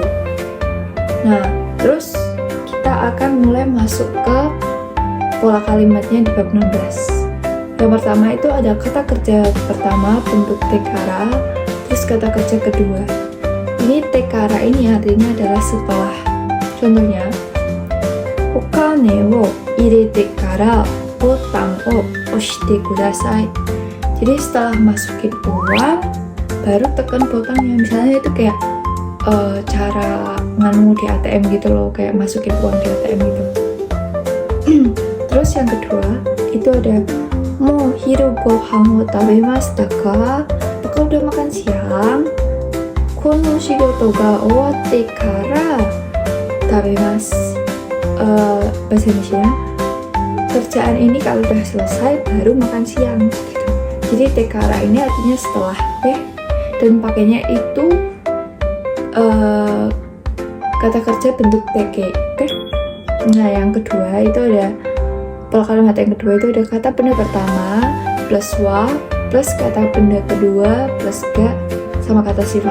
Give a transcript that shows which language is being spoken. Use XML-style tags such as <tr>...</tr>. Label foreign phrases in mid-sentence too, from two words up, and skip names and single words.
<id>Nah, terus kita akan mulai masuk ke pola kalimatnya di bab 16. Yang pertama itu ada kata kerja pertama bentuk tekara, terus kata kerja kedua. Ini tekara ini artinya adalah setelah. Contohnya,</id> <ja>お金を入れてからボタンを押してください.</ja> <id>Jadi setelah masukin uang, baru tekan botangnya. Misalnya itu kayak cara nganu di ATM gitu loh, kayak masukin uang di ATM gitu. Terus yang kedua itu ada</id> <ja>もう昼ご飯を食べましたか?</ja> <id>Apakah udah makan siang?</id> <ja>この仕事が終わってから食べます.</ja> <id>Bahasa Indonesia, kerjaan ini kalau udah selesai baru makan siang gitu. Jadi tekara ini artinya setelah, dan pakainya itu kata kerja bentuk teke, Nah, yang kedua itu ada pola kalimat yang kedua itu ada kata benda pertama plus wa plus kata benda kedua plus ga sama kata sifat.</id>